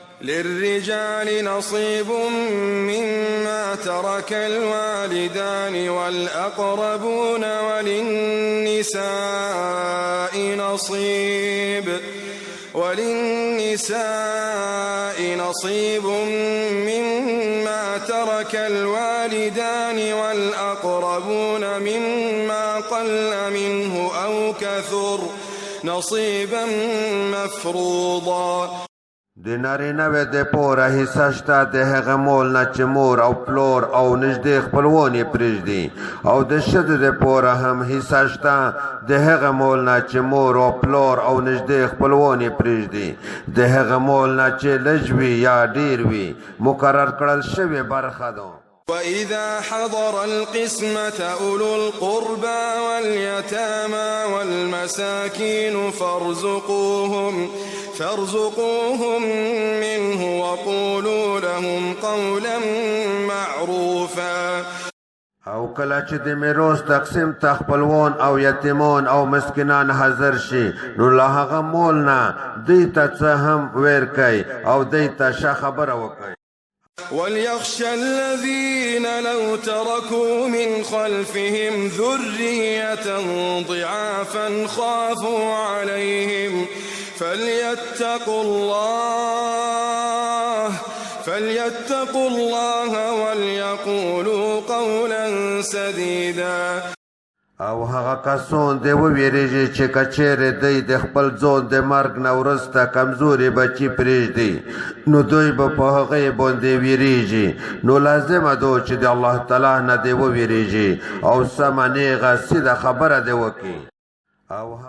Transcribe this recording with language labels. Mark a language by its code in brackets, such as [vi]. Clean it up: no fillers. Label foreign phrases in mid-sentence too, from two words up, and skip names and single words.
[ar] للرجال نصيب مما ترك الوالدان والأقربون وللنساء نصيب مما ترك الوالدان والأقربون مما قل منه أو كثر نصيبا مفروضا. [ps] د نارینه وې د پوره حصه شته د هغه مول نه چې مور او پلور او نږدې خپلوان یې پرېږدي، او د ښځې د پوره هم حصه شته د هغه مول نه چې مور او پلور او نږدې خپلوان یې پرېږدي، د هغه مول نه چې لږ وي یا ډېر وي مقرر کړل شوې برخه ده. [ar] وإذا حضر القسمة أولو القربى واليتامى والمساكين فارزقوهم منه وقولوا لهم قولا معروفا. [ps] او کله چې د میراث تقسیم ته خپلوان او یتیمان او مسکینان حاضر شي نو له هغه مول نه دوی ته څه هم ورکئ او دوی ته ښه خبره وکئ. [ar] وليخشى الذين لو تركوا من خلفهم ذرية ضعافا خافوا عليهم فليتقوا الله وليقولوا قولا سديدا. [ps] او هغه کسان دی وویریږي چې کچېرې دوی د خپل ځان د مرګ نه وروسته کمزوري بچي پرېږدي نو دوی به په هغې باندې ویریږي، نو لازمه ده چې د الله تعالی نه دی وویریږي او سمه نیغه سیده خبره دی وکړي.